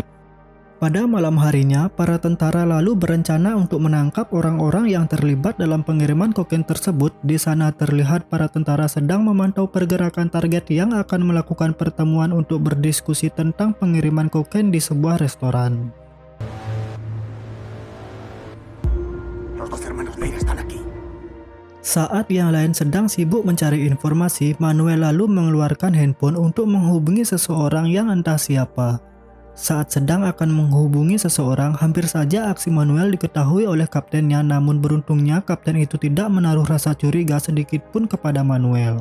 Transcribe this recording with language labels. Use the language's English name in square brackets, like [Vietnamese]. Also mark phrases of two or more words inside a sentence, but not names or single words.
[Indonesian] Pada malam harinya, para tentara lalu berencana untuk menangkap orang-orang yang terlibat dalam pengiriman kokain tersebut. Di sana terlihat para tentara sedang memantau pergerakan target yang akan melakukan pertemuan untuk berdiskusi tentang pengiriman kokain di sebuah restoran. [Spanish] Los dos hermanos Meira están aquí. [Indonesian] Saat yang lain sedang sibuk mencari informasi, Manuel lalu mengeluarkan handphone untuk menghubungi seseorang yang entah siapa. Saat sedang akan menghubungi seseorang, hampir saja aksi Manuel diketahui oleh kaptennya, namun beruntungnya kapten itu tidak menaruh rasa curiga sedikit pun kepada Manuel.